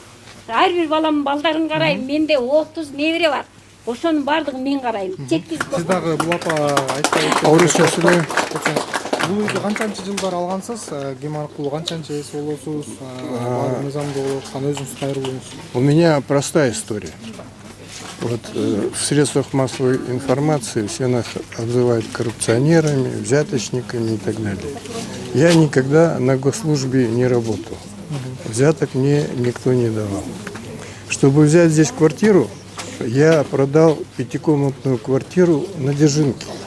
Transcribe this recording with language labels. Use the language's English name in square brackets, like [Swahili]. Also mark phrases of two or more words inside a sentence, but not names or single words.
[Kyrgyz] Ар бир баламдын балдарын карайм. Менде 30 небере бар. Ошонун бардыгын мен карайм. Сиз дагы бул апа айтпай бул үйдү канчанчы жылдар алгансыз? Ким аркылуу канчанчы эс болосуз? Мыйзамды болуп аткан өзүңүз кайрылыңыз. [Russian] У меня простая история. Вот в средствах массовой информации все нас обзывают коррупционерами, взяточниками и так далее. Я никогда на госслужбе не работал. Взяток мне никто не давал. Чтобы взять здесь квартиру, я продал 5-комнатную квартиру на Дзержинке.